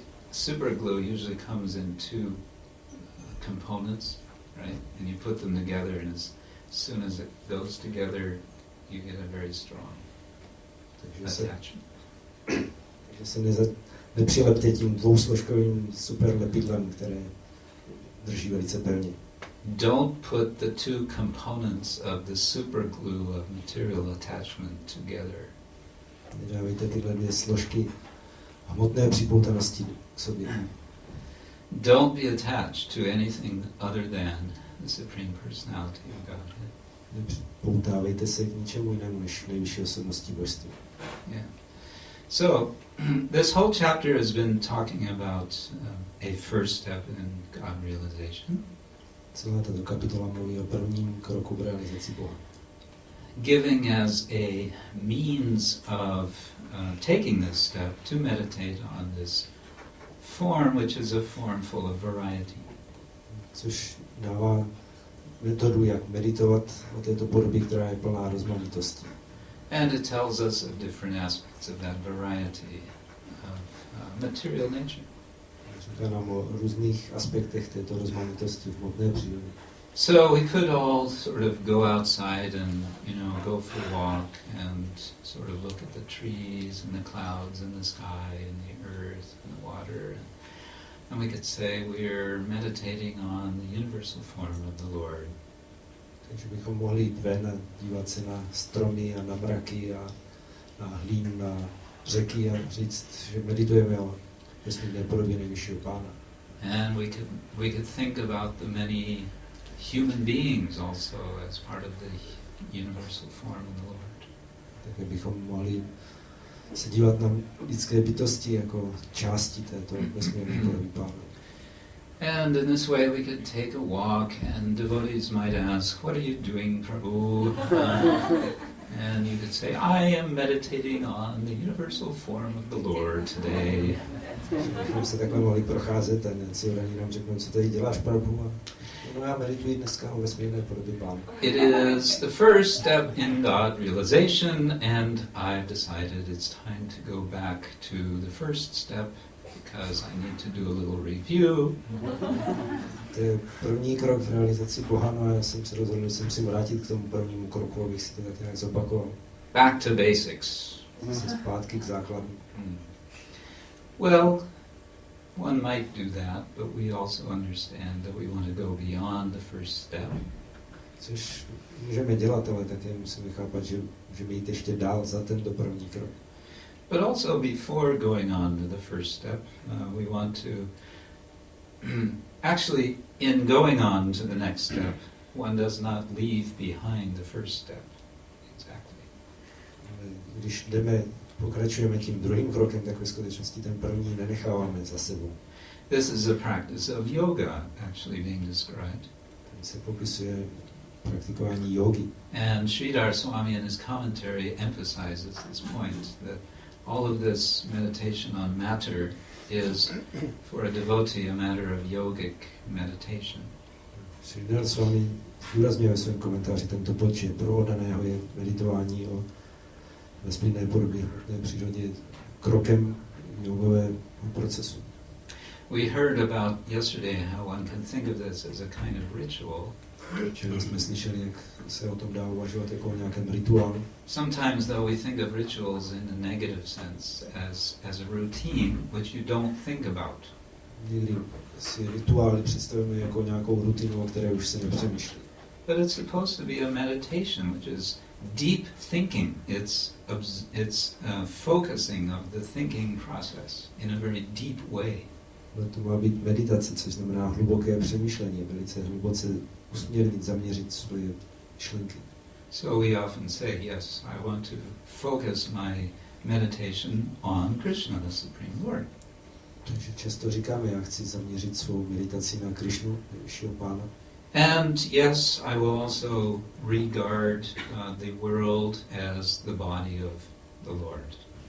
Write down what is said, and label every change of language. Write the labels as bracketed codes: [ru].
[en] Super glue usually comes in two components, right? And you put them together, and as soon as it goes together, you get a very strong attachment. [cs] Takže se nepřilepte tím dvousložkovým super lepidlem, které drží velice pevně. [en] Don't put the two components of the super glue of material attachment together. [cs] Nedávejte tyhle dvě složky hmotné připoutanosti k sobě. [en] Don't be attached to anything other than the Supreme Personality of Godhead. [cs] Nepřipoutávejte se k ničemu jinému než nejvyšší osobnosti božství. [en] Yeah. So, this whole chapter has been talking about a first step in God realization. [cs] Celá tato kapitola mluví o prvním kroku v realizaci Boha. [en] Giving as a means of taking this step to meditate on this form, which is a form full of variety. [cs] Což dává metodu, jak meditovat o této podobě, která je plná rozmanitosti. [en] And it tells us of different aspects of that variety of material nature. [cs] Říká nám o různých aspektech této rozmanitosti v hmotné přírody. [en] So we could all sort of go outside and, go for a walk and sort of look at the trees and the clouds and the sky and the earth and the water. And, And we could say we're meditating on the universal form of the Lord. [cs] Takže bychom mohli jít ven a dívat se na stromy a na mraky a na hlínu, na řeky a říct, že meditujeme o vesmírné podobě nejvyššího Pána. [en] And we could think about the many human beings also as part of the universal form of the Lord. [cs] Takže bychom mohli se dívat na lidské bytosti jako části této vesmírné podoby Pána. [en] And in this way we could take a walk and devotees might ask, what are you doing, Prabhu? And you could say, I am meditating on the universal form of the Lord today. [cs] Kdybychom se takhle mohli procházet a něci oraní nám řeknou, co tady děláš, Prabhu? A no, já medituji dneska o vesmírné podobě Pána. [en] It is the first step in God realization, and I've decided it's time to go back to the first step because I need to do a little review. [cs] To je první krok v realizaci Boha, no a já jsem se rozhodl, že jsem si vrátit k tomu prvnímu kroku, abych si to tak nějak zopakoval. [en] Back to basics. [cs] Zase zpátky k základu. [en] Well, one might do that, but we also understand that we want to go beyond the first step. [cs] Což můžeme dělat, ale také musíme chápat, že můžeme jít ještě dál za tento první krok. [en] But also before going on to the first step, we want to actually, in going on to the next step, one does not leave behind the first step. Exactly. [cs] Když pokračujeme tím druhým krokem, tak ve skutečnosti ten první nenecháváme za sebou. [en] This is a practice of yoga actually being described. [cs] Tam se popisuje praktikování jógy. [en] And Sridhar Swami in his commentary emphasizes this point, that all of this meditation on matter is, for a devotee, a matter of yogic meditation. [cs] Sridhar Swami zdůrazňuje ve svém komentáři tento bod, že pro oddaného je meditování o vesmírné podobě, té přírodě krokem jogového procesu. [en] We heard about yesterday how one can think of this as a kind of ritual. [cs] Včera jsme slyšeli, jak se o tom dá uvažovat jako o nějakém rituálu. [en] Sometimes, though, we think of rituals in a negative sense, as a routine which you don't think about. [cs] Někdy si rituály představujeme jako nějakou rutinu, o které už se nepřemýšlí. [en] But it's supposed to be a meditation, which is deep thinking. It's focusing of the thinking process in a very deep way. [cs] To má být meditace, což znamená hluboké přemýšlení, velice hluboce usměrnit, zaměřit svoje myšlenky. [en] So we often say, yes, I want to focus my meditation on Krishna, the Supreme Lord. [cs] Takže často říkáme, já chci zaměřit svou meditaci na Krishnu, nejvyššího Pána. [en] And yes, I will also regard the world as the body of the Lord.